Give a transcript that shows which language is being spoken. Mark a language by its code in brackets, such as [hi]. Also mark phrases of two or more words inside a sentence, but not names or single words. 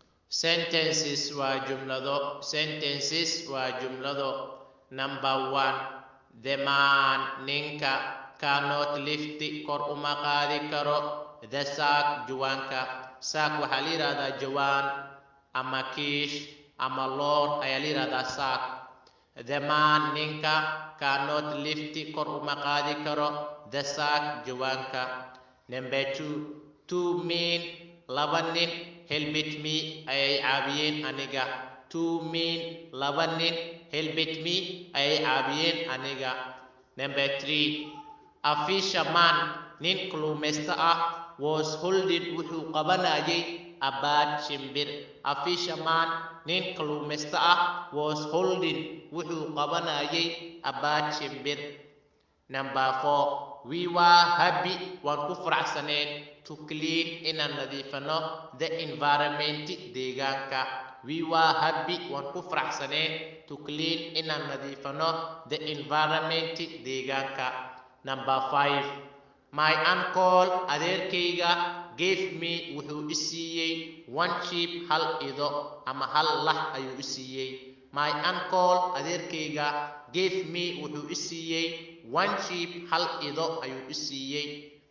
[so] Sentences waa jumlado. [en] Number 1. The man ninka cannot lift [so] kor uma qaadi karo [en] the sack juwaanka. [so] Sack waxaa la yiraahdaa jawaan ama kiish ama loor ayaa la yiraahdaa sack. [en] The man ninka cannot lift kor uma qaadi karo the sack juwaanka. Number 2. Two men [so] laba nin [en] helped me [so] ayay caawiyeen aniga. [en] Two men [so] laba nin [en] helped me [so] ayay caawiyeen aniga. [en] Number 3. A fisherman [so] nin kalluumaysta ah [en] was holding [so] wuxuu qabanayay [en] a bird shimbir. A fisherman [so] nin kalluumaysta ah [en] was holding [so] wuxuu qabanayay [en] a bird shimbir. Number 4. We were happy [so] waan ku faraxsaneen [en] to clean [so] inaan nadiifino [en] the environment deegaanka. We were happy [so] waan ku faraxsaneen [en] to clean [so] inaan nadiifino [en] the environment deegaanka. Number 5. My uncle [so] adeerkayga [en] gave me [so] wuxuu i siiyey [en] one sheep [so] hal ido ama hal lax ayuu i siiyey. [en] My uncle [so] adeerkayga [en] gave me [so] wuxuu i siiyey [en] one sheep [so] hal ido ayuu i siiyey.